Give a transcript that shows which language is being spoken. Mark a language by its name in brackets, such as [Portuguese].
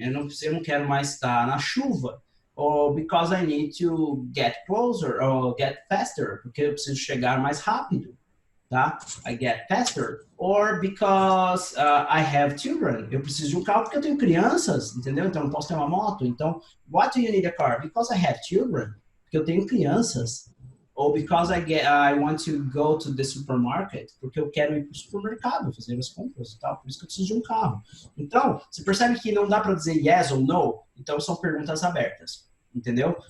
[Portuguese] Eu não quero mais estar na chuva. [English] Or because I need to get closer or get faster. [Portuguese] Porque eu preciso chegar mais rápido. [English] Tá? I get faster. Or because I have children. [Portuguese] Eu preciso de um carro porque eu tenho crianças, entendeu? Então eu não posso ter uma moto. [English] Então, why do you need a car? Because I have children. [Portuguese] Porque eu tenho crianças. [English] Ou because I want to go to the supermarket. [Portuguese] Porque eu quero ir para o supermercado, fazer as compras e tal. Por isso que eu preciso de um carro. Então, você percebe que não dá para dizer yes ou no? Então, são perguntas abertas. Entendeu?